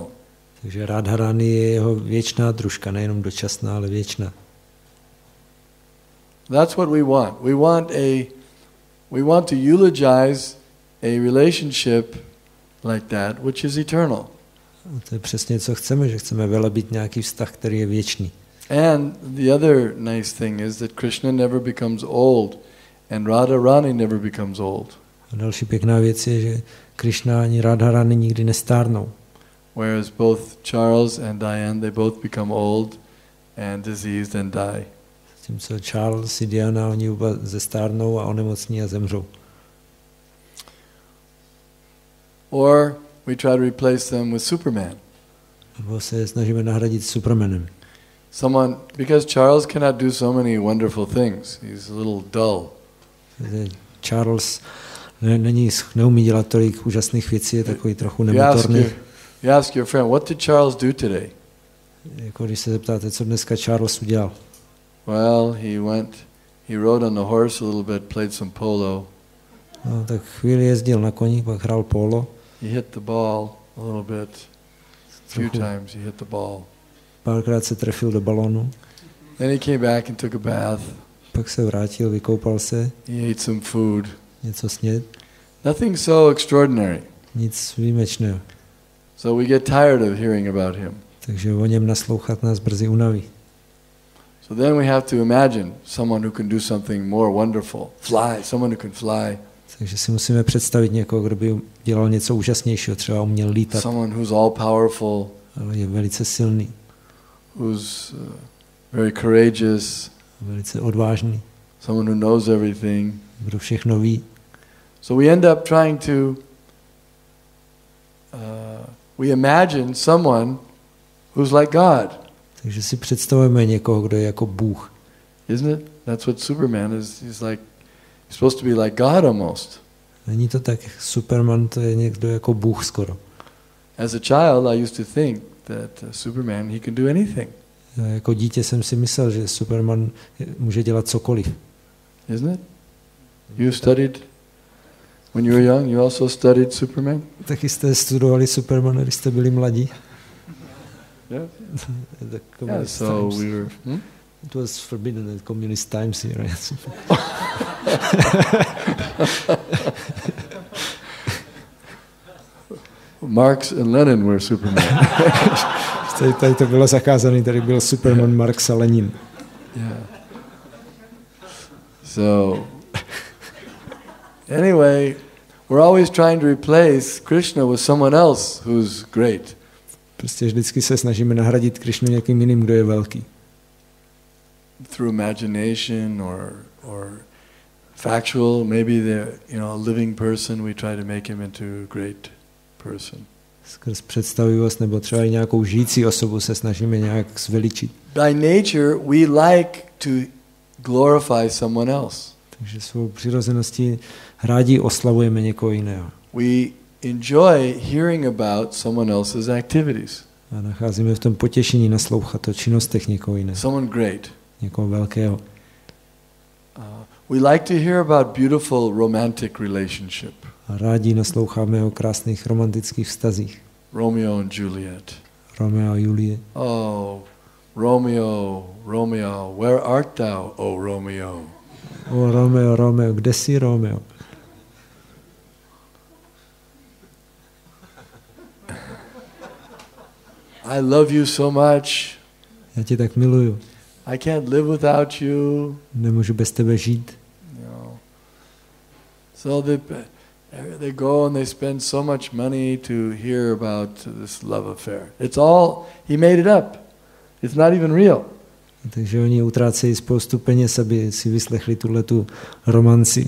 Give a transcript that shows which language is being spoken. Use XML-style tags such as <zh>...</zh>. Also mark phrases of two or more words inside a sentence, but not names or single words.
<cs>Takže Radharani je jeho věčná družka, nejenom dočasná, ale věčná.</cs> <en>That's what we want. We want to eulogize a relationship like that, which is eternal.</en> <cs>A to je přesně, co chceme, že chceme velebit nějaký vztah, který je věčný.</cs> <en>And the other nice thing is that Krishna never becomes old and Radharani never becomes old.</en> <cs>A další pěkná věc je, že Krishna ani Radharani nikdy nestárnou.</cs> <en>Whereas both Charles and Diane, they both become old and diseased and die.</en> <cs>Zatímco Charles i Diana, oni oba zestárnou a onemocní a zemřou.</cs> <en>Or we try to replace them with Superman.</en> <cs>Nebo se snažíme nahradit Supermanem.</cs> <en>Because Charles cannot do so many wonderful things. He's a little dull.</en> <cs>Charles neumí dělat tolik úžasných věcí, je takový trochu nemotorný.</cs> <en>You ask your friend, what did Charles do today?</en> <cs>Jako když se zeptáte, co dneska Charles udělal.</cs> <en>Well, he rode on the horse a little bit, played some polo.</en> <cs>No, tak chvíli jezdil na koni, pak hrál polo.</cs> <en>He hit the ball a little bit. A few times he hit the ball.</en> <cs>Párkrát se trefil do balónu.</cs> <en>Then he came back and took a bath.</en> <cs>Pak se vrátil, vykoupal se.</cs> <en>He ate some food.</en> <cs>Něco sněd.</cs> <en>Nothing so extraordinary.</en> <cs>Nic výjimečného.</cs> <en>So we get tired of hearing about him.</en> <cs>Takže o něm naslouchat nás brzy unaví.</cs> <en>So then we have to imagine someone who can do something more wonderful. Fly, someone who can fly.</en> <cs>Takže si musíme představit někoho, kdo by dělal něco úžasnějšího, třeba uměl lítat.</cs> <en>Someone who's all powerful.</en> <cs>Ale je velice silný.</cs> <en>Who's very courageous.</en> <cs>Velice odvážný.</cs> <en>Someone who knows everything.</en> <cs>Kdo všechno ví.</cs> <en>So we end up trying to we imagine someone who's like God.</en> <cs>Takže si představujeme někoho, kdo je jako Bůh.</cs> <en>Isn't it? That's what Superman is. He's supposed to be like God almost.</en> <cs>Není to tak, Superman to je někdo jako Bůh skoro.</cs> <en>As a child, I used to think that Superman, he can do anything.</en> <cs>Já jako dítě jsem si myslel, že Superman může dělat cokoliv.</cs> <en>Isn't it? You studied, when you were young, you also studied Superman?</en> <cs>Taky jste studovali Supermana, když jste byli mladí?</cs> <en>Yeah. Yeah, so we were... It was forbidden at communist times here. Marx and Lenin were Superman.</en> <cs>Tady to bylo zakázané, tady byl Superman, Marx a Lenin.</cs> <en>Yeah. So, anyway, we're always trying to replace Krishna with someone else who's great.</en> <cs>Prostě vždycky se snažíme nahradit Krishnu někým jiným, kdo je velký.</cs> <en>Through imagination or factual, maybe a living person, we try to make him into a great person.</en> <cs>Skrz představivost nebo třeba i nějakou žijící osobu se snažíme nějak zveličit.</cs> <en>By nature, we like to glorify someone else.</en> <cs>Takže svou přirozeností rádi oslavujeme někoho jiného.</cs> <en>We enjoy hearing about someone else's activities.</en> <cs>A nacházíme v tom potěšení naslouchat o činnostech někoho jiného.</cs> <en>Someone great.</en> <cs>Někoho velkého.</cs> <en>We like to hear about beautiful romantic relationship.</en> <cs>A rádi nasloucháme o krásných romantických vztazích.</cs> <en>Romeo and Juliet.</en> <cs>Romeo a Julie.</cs> <en>Oh, Romeo, Romeo, where art thou, oh Romeo?</en> <cs>O Romeo, Romeo, kde jsi, Romeo?</cs> <en>I love you so much.</en> <cs>Já tě tak miluju.</cs> <en>I can't live without you.</en> <cs>Nemůžu bez tebe žít.</cs> <en>No. So they go and they spend so much money to hear about this love affair. It's all, he made it up. It's not even real.</en> <cs>Takže oni utrácejí spoustu peněz, aby si vyslechli tuhletu romanci.</cs>